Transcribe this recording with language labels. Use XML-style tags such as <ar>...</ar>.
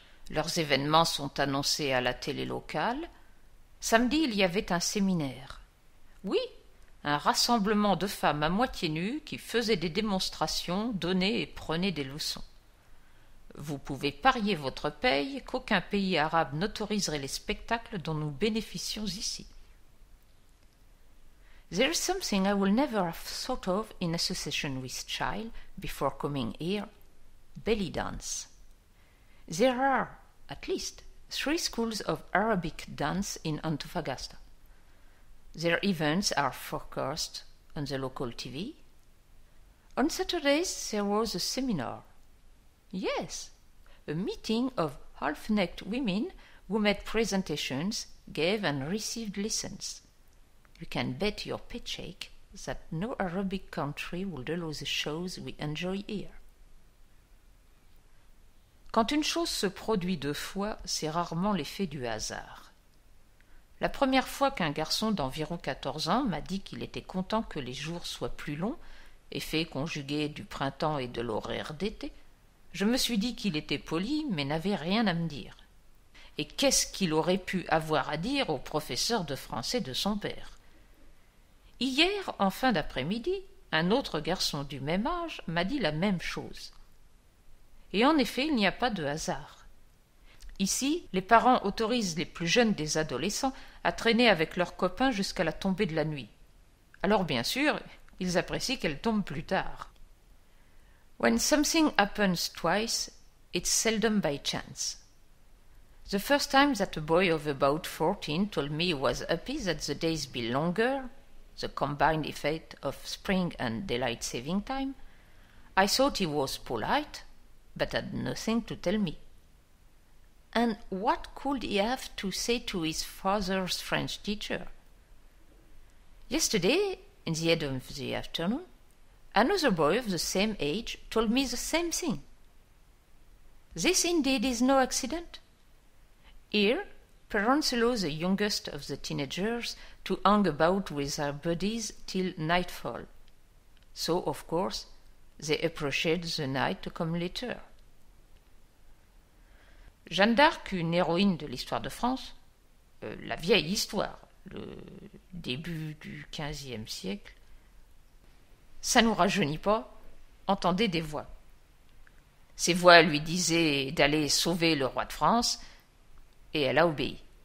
<fr>Leurs événements sont annoncés à la télé locale. Samedi, il y avait un séminaire. Oui, un rassemblement de femmes à moitié nues qui faisaient des démonstrations, donnaient et prenaient des leçons. Vous pouvez parier votre paye qu'aucun pays arabe n'autoriserait les spectacles dont nous bénéficions ici.</fr> <en>There is something I will never have thought of in association with child before coming here: belly dance. There are, at least, 3 schools of Arabic dance in Antofagasta. Their events are forecast on the local TV. On Saturdays there was a seminar. Yes, a meeting of half-naked women who made presentations, gave and received lessons. You can bet your paycheck that no Arabic country would allow the shows we enjoy here.</en> <fr>Quand une chose se produit 2 fois, c'est rarement l'effet du hasard. La première fois qu'un garçon d'environ 14 ans m'a dit qu'il était content que les jours soient plus longs, effet conjugué du printemps et de l'horaire d'été, je me suis dit qu'il était poli mais n'avait rien à me dire. Et qu'est-ce qu'il aurait pu avoir à dire au professeur de français de son père? Hier, en fin d'après-midi, un autre garçon du même âge m'a dit la même chose. Et en effet, il n'y a pas de hasard. Ici, les parents autorisent les plus jeunes des adolescents à traîner avec leurs copains jusqu'à la tombée de la nuit. Alors bien sûr, ils apprécient qu'elle tombe plus tard.</fr> <en>When something happens twice, it's seldom by chance. The first time that a boy of about 14 told me he was happy that the days be longer, the combined effect of spring and daylight saving time, I thought he was polite, but had nothing to tell me. And what could he have to say to his father's French teacher? Yesterday, in the head of the afternoon, another boy of the same age told me the same thing. This indeed is no accident. Here, parents allow the youngest of the teenagers to hang about with their buddies till nightfall. So, of course, they appreciate the night to come later.</en> <fr>Jeanne d'Arc, une héroïne de l'histoire de France, la vieille histoire, le début du XVe siècle, ça nous rajeunit pas, entendait des voix. Ces voix lui disaient d'aller sauver le roi de France, et elle a obéi.</fr>